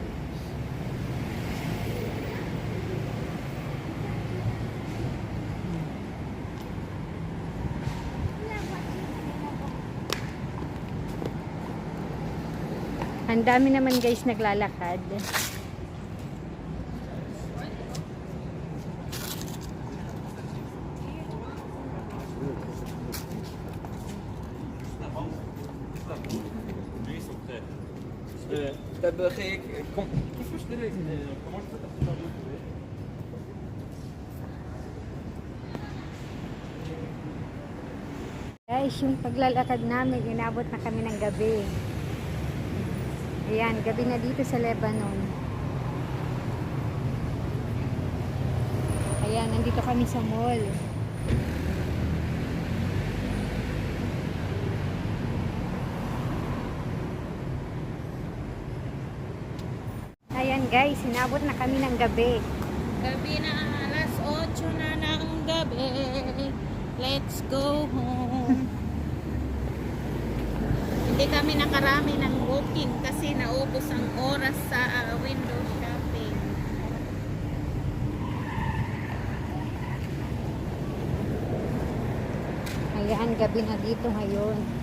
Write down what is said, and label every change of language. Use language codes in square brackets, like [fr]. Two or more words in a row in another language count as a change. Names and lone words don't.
[tl] Ang dami naman guys naglalakad. [fr] T'as beurré. Qu'est-ce que je te dis? Comment je peux t'appeler? [tl] Guys, yung paglalakad namin, inabot na kami ng gabi. Ayan, gabi na dito sa Lebanon. Ayan, nandito kami sa mall. Ayan guys, inabot na kami ng gabi. Gabi na, alas 8 na ng gabi. [en] Let's go home. [tl] Hindi kami nakarami ng booking kasi naubos ang oras sa [en] window shopping. [tl] Ayan, gabi na dito ngayon.